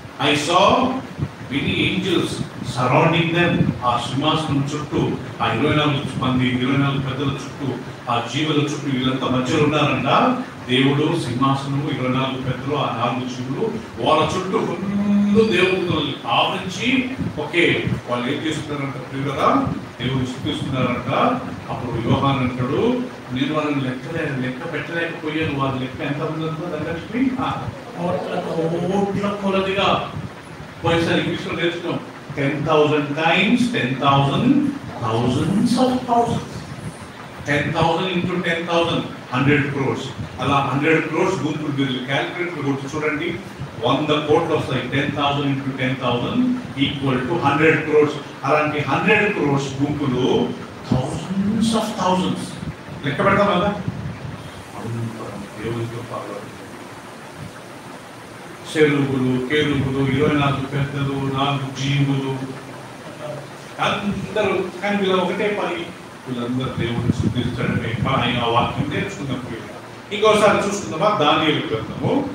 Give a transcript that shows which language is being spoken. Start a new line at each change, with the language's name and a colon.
English: I saw many angels surrounding them.
Telugu: ఆ సింహాసనం చుట్టూ ఆ 24 మంది 24 పెద్దల చుట్టూ, ఆ జీవుల చుట్టూ, వీళ్ళంతా మధ్యలో ఉన్నారంట. దేవుడు, సింహాసనము, 24 పెద్దలు, ఆ 4 జీవులు, వాళ్ళ చుట్టూ ఫుల్లు దేవుడు ఆవరించి వాళ్ళు ఏం చేస్తున్నారంట ప్రియులరా? దేవుడు స్థుతిస్తున్నారంట. అప్పుడు యోహాను అంటాడు, నేను వాళ్ళని లెక్క పెట్టలేకపోయాను. వాళ్ళ లెక్క ఎంత ఉందో ధనలక్ష్మి కోట్ల కొలదిగా. పోయినసారి ఇంగ్లీష్లో నేర్చుకున్నాం
English: 10,000 times 10,000 thousands of thousands. 10,000 into 10,000 100 crores.
Telugu: అలా 100 crores గుంపులు మీరు క్యాలిక్యులేటర్ కొట్టి చూడండి, 100 కోట్లు వస్తాయి.
English: 10,000 into 10,000 equal to 100 crores. అలాంటి 100 crores గుంపులు thousands of thousands.
Telugu: లెక్క పెడతాం కదా. దేవుడితో పాటు చెరువులు, కేరువులు, 24 పెద్దలు, 4 జీవులు, అందరూ. కానీ వీళ్ళ ఒకటే పని, వీళ్ళందరూ దేవుడిని స్తుతించడమే. ఆయన ఆ వాక్యం నేర్చుకున్నప్పుడు ఇంకోసారి చూసుకుందామా? దానియేలు గ్రంథము.